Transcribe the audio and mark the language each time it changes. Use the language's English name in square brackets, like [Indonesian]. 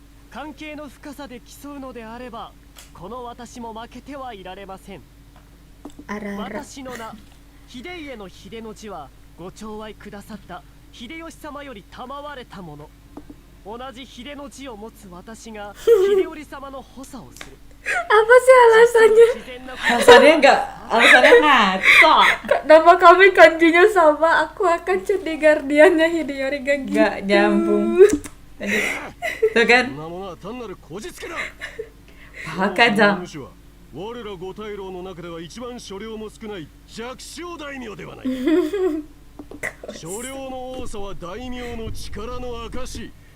[Japanese] 関係の深さで競うのであればこの私も負けてはいられません Ara-ara. 私の名秀家の秀の字はご寵愛くださった秀吉様より賜われたもの同じ秀の字を持つ私が秀頼様の補佐をする。 [Indonesian] Apa sih alasannya? [Japanese] 自然な [Indonesian] Alasannya ngaco. Nama kami kanjinya sama, aku akan jadi guardiannya Hideyori gak gitu. Nggak nyambung. Lanjut. Tuh kan? [Japanese] そんなものは単なるこじつけだ。 [Indonesian] Baka [Japanese] この [Indonesian] dong. [Japanese] 主は我ら五大老の中では一番所領も少ない弱小大名ではない。所領の多さは大名の力の証。